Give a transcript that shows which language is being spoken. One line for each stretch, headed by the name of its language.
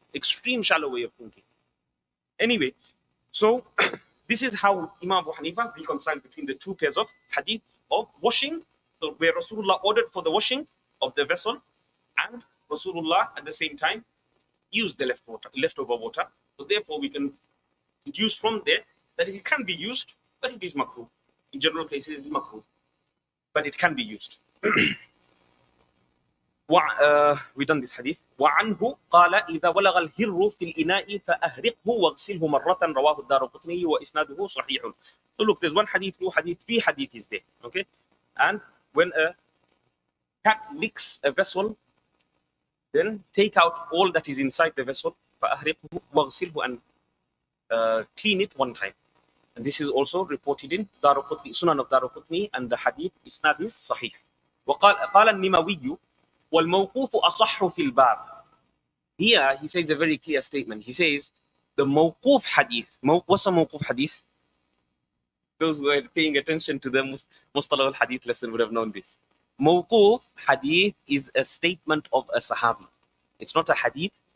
English: Extreme shallow way of thinking. Anyway, so this is how Imam Abu Hanifa reconciled between the two pairs of hadith of washing, so where Rasulullah ordered for the washing of the vessel, and Rasulullah at the same time used the leftover water. So therefore we can deduce from there that it can be used, but it is makruh. In general cases, it is makruh, but it can be used. We done this hadith.
Arabic: وعنه قال إذا ولغ الهر في الإناء فأهرقه واغسله مرة رواه الدارقطني وإسناده صحيح.
English: So look, there's one hadith, two hadith, three hadith is there. Okay, and when a cat licks a vessel, then take out all that is inside the vessel.
Arabic: فأهرقه واغسله,
English: and clean it one time. And this is also reported in Sunan of Daraqutni, and the hadith isnad is sahih.
Arabic: وقال النموي والموقوف أصح في الباب.
English: Here he says a very clear statement. He says the mawquf hadith. What's a mawquf hadith? Those who are paying attention to the Mustalah al-Hadith lesson would have known this. Mawquf hadith is a statement of a Sahabi. It's not a hadith.